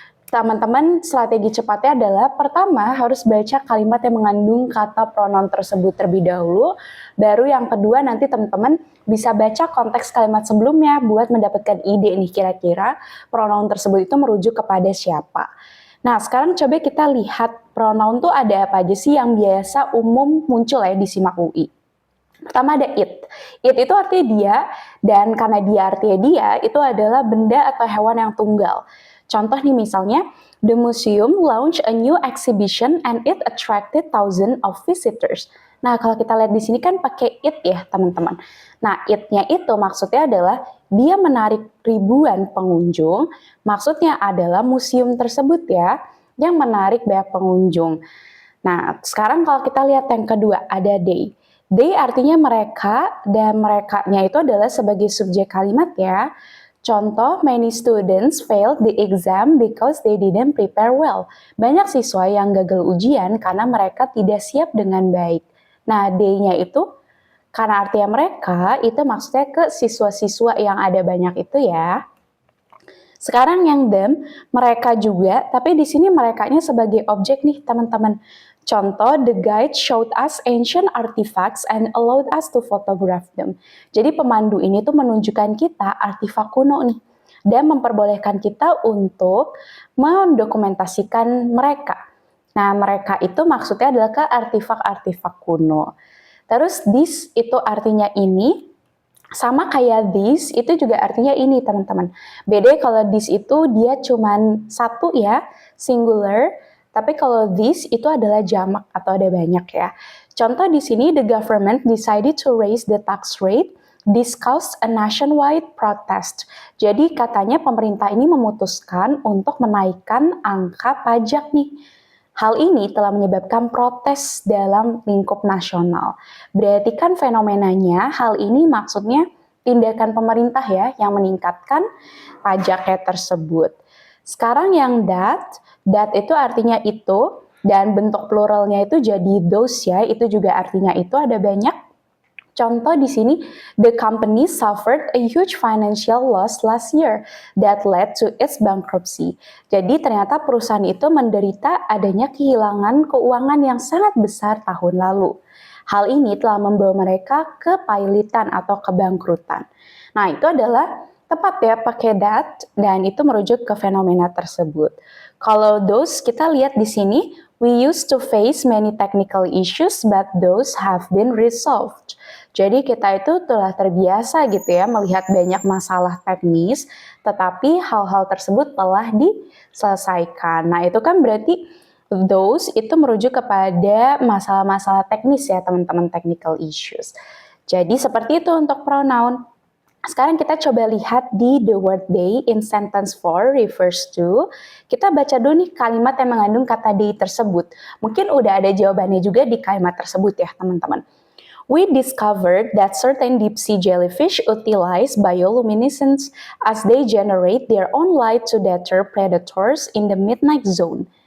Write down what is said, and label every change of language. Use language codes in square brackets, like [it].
[id] Teman-teman, strategi cepatnya adalah pertama harus baca kalimat yang mengandung kata pronoun tersebut terlebih dahulu, baru yang kedua nanti teman-teman bisa baca konteks kalimat sebelumnya buat mendapatkan ide nih kira-kira pronoun tersebut itu merujuk kepada siapa. Nah, sekarang coba kita lihat pronoun tuh ada apa aja sih yang biasa umum muncul ya di SIMAK UI. Pertama ada it. It itu artinya dia, dan karena dia artinya dia, itu adalah benda atau hewan yang tunggal. Contoh nih misalnya, [en] the museum launched a new exhibition and it attracted thousands of visitors. [id] Nah, kalau kita lihat di sini kan pakai it ya, teman-teman. Nah, it-nya itu maksudnya adalah dia menarik ribuan pengunjung. Maksudnya adalah museum tersebut ya, yang menarik banyak pengunjung. Nah, sekarang kalau kita lihat yang kedua, ada they. They artinya mereka, dan merekanya itu adalah sebagai subjek kalimat ya. [en] Contoh, many students failed the exam because they didn't prepare well. [id] Banyak siswa yang gagal ujian karena mereka tidak siap dengan baik. Nah, they-nya itu karena artinya mereka, itu maksudnya ke siswa-siswa yang ada banyak itu ya. Sekarang yang them, mereka juga, tapi di sini merekanya sebagai objek nih teman-teman. [en] Contoh, the guide showed us ancient artifacts and allowed us to photograph them. [id] Jadi pemandu ini tuh menunjukkan kita artefak kuno nih, dan memperbolehkan kita untuk mendokumentasikan mereka. Nah, mereka itu maksudnya adalah ke artefak-artefak kuno. Terus this itu artinya ini, sama kayak this itu juga artinya ini teman-teman. Beda kalau this itu dia cuman satu ya, singular. Tapi kalau this itu adalah jamak atau ada banyak ya. Contoh di sini, [en] the government decided to raise the tax rate, this caused a nationwide protest. [id] Jadi katanya pemerintah ini memutuskan untuk menaikkan angka pajak nih. Hal ini telah menyebabkan protes dalam lingkup nasional. Berarti kan fenomenanya, hal ini maksudnya tindakan pemerintah ya yang meningkatkan pajaknya tersebut. Sekarang yang that itu artinya itu, dan bentuk pluralnya itu jadi those ya, itu juga artinya itu ada banyak. Contoh di sini, [en] the company suffered a huge financial loss last year that led to its bankruptcy. [id] Jadi ternyata perusahaan itu menderita adanya kehilangan keuangan yang sangat besar tahun lalu. Hal ini telah membawa mereka ke pailitan atau kebangkrutan. Nah, itu adalah tepat ya pakai that, dan itu merujuk ke fenomena tersebut. Kalau those kita lihat di sini, [en] we used to face many technical issues but those have been resolved. [id] Jadi kita itu telah terbiasa gitu ya melihat banyak masalah teknis, tetapi hal-hal tersebut telah diselesaikan. Nah, itu kan berarti those itu merujuk kepada masalah-masalah teknis ya teman-teman, [en] technical issues. [id] Jadi seperti itu untuk pronoun. Sekarang kita coba lihat di [en] the word they in sentence 4 refers to. [id] Kita baca dulu nih kalimat yang mengandung kata they tersebut. Mungkin udah ada jawabannya juga di kalimat tersebut ya teman-teman. [en] We discovered that certain deep sea jellyfish utilize bioluminescence as they generate their own light to deter predators in the midnight zone.